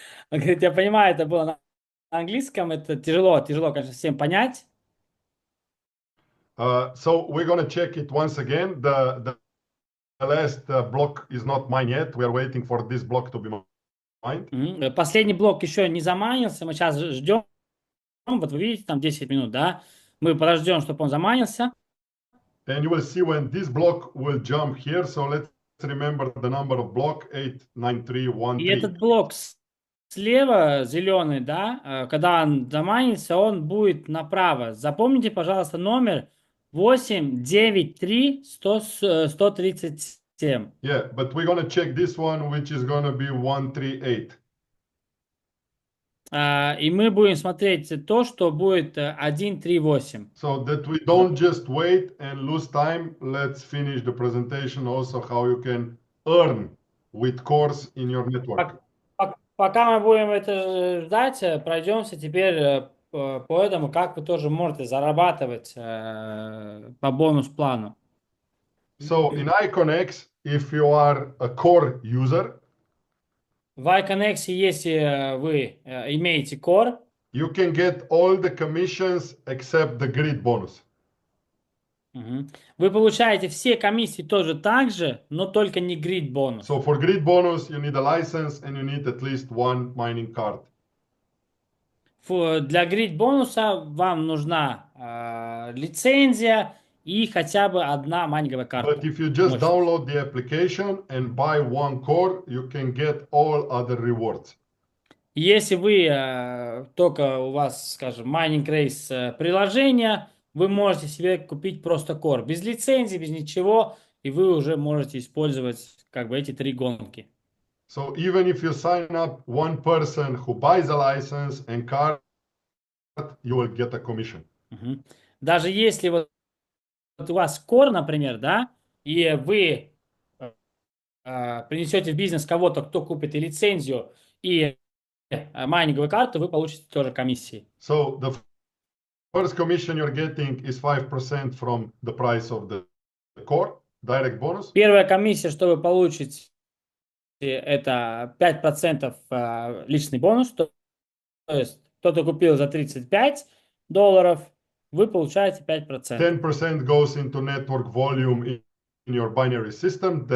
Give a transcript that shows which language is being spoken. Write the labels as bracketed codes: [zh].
[ru] Он говорит, я понимаю, это было на английском, это тяжело, конечно, всем понять. [en] So we're going to check it once again. The last block is not mine yet. We are waiting for this block to be mined. [ru] Последний блок еще не заманился, мы сейчас ждем. Вот вы видите, там 10 минут, да? Мы подождем, чтобы он заманился. [en] And you will see when this block will jump here. So let's remember the number of block 89313. [ru] И этот блок слева, зеленый, да, когда он заманится, он будет направо. Запомните, пожалуйста, номер 893-137. [en] Yeah, but we're going to check this one, which is going to be 138. [ru] И мы будем смотреть то, что будет 138. [en] So that we don't just wait and lose time, let's finish the presentation also how you can earn with cores in your network. [ru] Пока мы будем это ждать, пройдемся теперь по этому, как вы тоже можете зарабатывать по бонус-плану. [en] So in IconX, if you are a core user, [ru] в IconX, если вы имеете core, [en] you can get all the commissions except the grid bonus. [ru] Вы получаете все комиссии тоже так же, но только не grid бонус. [en] So for grid bonus, you need a license and you need at least one mining card. [ru] Для grid бонуса вам нужна лицензия и хотя бы одна майнинговая карта. [en] But if you just download the application and buy one core, you can get all other rewards. [ru] Если вы только у вас, скажем, Mining Race приложение, вы можете себе купить просто core, без лицензии, без ничего, и вы уже можете использовать как бы эти три гонки. [en] So even if you sign up one person who buys a license and card, you will get a commission. [ru] Даже если вот у вас core, например, да, и вы принесете в бизнес кого-то, кто купит и лицензию, и майнинговую карту, вы получите тоже комиссии. [en] So the first commission you're getting is 5% from the price of the core, direct bonus. [ru] Первая комиссия, что вы получите, это 5% личный бонус. То есть кто-то купил за $35, вы получаете 5%. [en] 10% goes into network volume in your binary system.